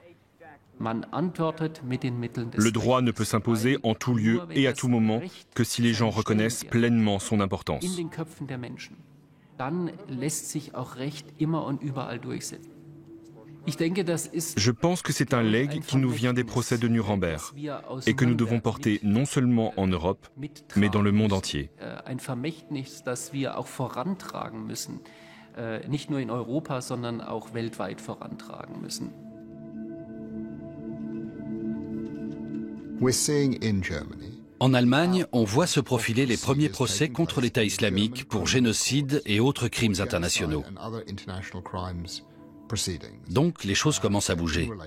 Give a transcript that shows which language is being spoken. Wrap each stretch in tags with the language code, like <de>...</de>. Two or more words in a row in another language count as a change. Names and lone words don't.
<fr>Le droit ne peut s'imposer en tout lieu et à tout moment que si les gens reconnaissent pleinement son importance. Je pense que c'est un legs qui nous vient des procès de Nuremberg et que nous devons porter non seulement en Europe, mais dans le monde entier.</fr> <de>Nicht nur in Europa, sondern auch weltweit vorantragen müssen.</de> <fr>En Allemagne, on voit se profiler les premiers procès contre l'État islamique pour génocide et autres crimes internationaux. Donc, les choses commencent à bouger.</fr>